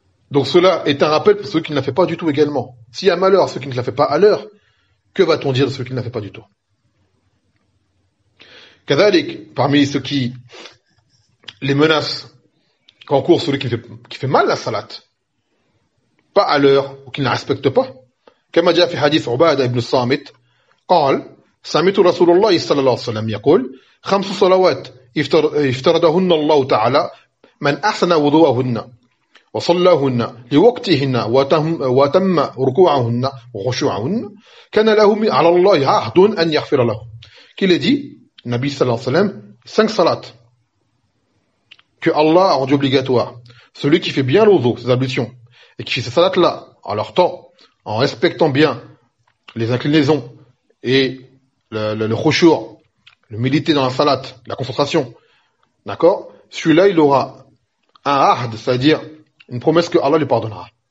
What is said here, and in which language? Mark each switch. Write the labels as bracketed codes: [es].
[fr] Donc cela est un rappel pour ceux qui ne la font pas du tout également. S'il y a malheur à ceux qui ne la font pas à l'heure, que va-t-on dire de ceux qui ne la font pas du tout? Kadhalik, parmi ceux qui les menacent qu'encourt celui qui fait mal la salat, pas à l'heure, ou qui ne la respecte pas. Comme a dit le hadith [ar] Ubad ibn Samit, قال سمعت رسول الله صلى الله عليه وسلم يقول خمس صلوات افترضهن الله تعالى من أحسن وضوءهن وصلاهن لوقتهن وتم ركوعهن وخشوعهن كان له على الله عهد أن يغفر له. [fr] Qu'il a dit, Nabi صلى الله عليه وسلم, cinq salats que Allah a rendu obligatoire. Celui qui fait bien l'ouzou, ses ablutions, et qui fait ces salats-là à leur temps, en respectant bien les inclinaisons et le khushu', l'humilité dans la salat, la concentration, d'accord, celui-là, il aura un ahd, c'est-à-dire une promesse que Allah lui pardonnera.